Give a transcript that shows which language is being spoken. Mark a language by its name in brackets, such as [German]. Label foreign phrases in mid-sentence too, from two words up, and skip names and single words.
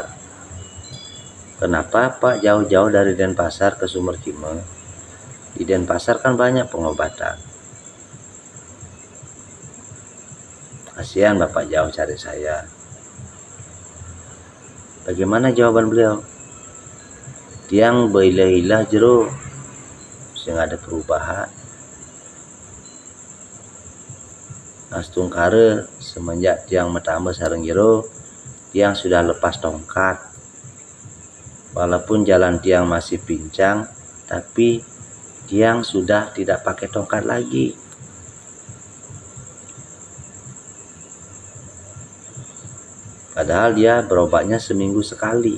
[Indonesian] Kenapa Pak jauh-jauh dari Denpasar ke Sumber Kime? Di Denpasar kan banyak pengobatan. Kasihan Bapak jauh cari saya. Bagaimana jawaban beliau? [Balinese] Tiang beilah-ilah jero, [Indonesian] sehingga ada perubahan. Astung kare semenjak tiang metama sareng jero, tiang sudah lepas tongkat. Walaupun jalan tiang masih pincang, tapi tiang sudah tidak pakai tongkat lagi. Padahal dia berobatnya seminggu sekali.